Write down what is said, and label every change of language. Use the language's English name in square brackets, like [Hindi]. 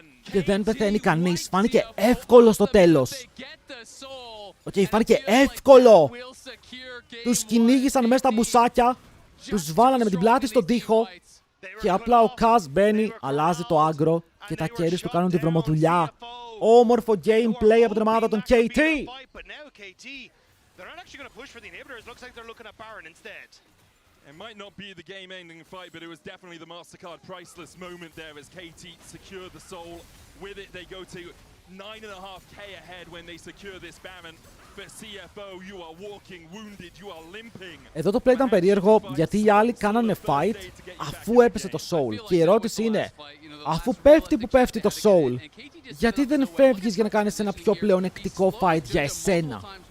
[Greek] Και δεν πεθαίνει κανείς. Φάνηκε εύκολο στο τέλος. Οκ, φάνηκε εύκολο. Τους κυνήγησαν μέσα στα μπουσάκια, τους βάλανε με την πλάτη στον τοίχο και απλά ο Kaz μπαίνει, αλλάζει το άγκρο και τα carries του κάνουν τη βρωμοδουλειά. Όμορφο gameplay από την ομάδα των KT. [English] They're not actually going to push for the inhibitors. Looks like they're looking at Baron instead. It might not be the game-ending fight, but it was definitely the MasterCard priceless moment there as KT secure the soul. With it, they go to 9.5k ahead when they secure this Baron. For CFO, you are walking wounded, you are limping. [Greek] Εδώ το play ήταν περίεργο γιατί οι άλλοι κάνανε fight αφού έπεσε το soul. Και η ερώτηση είναι, αφού πέφτει που πέφτει το soul, γιατί δεν φεύγεις για να κάνεις ένα πιο πλεονεκτικό fight για εσένα?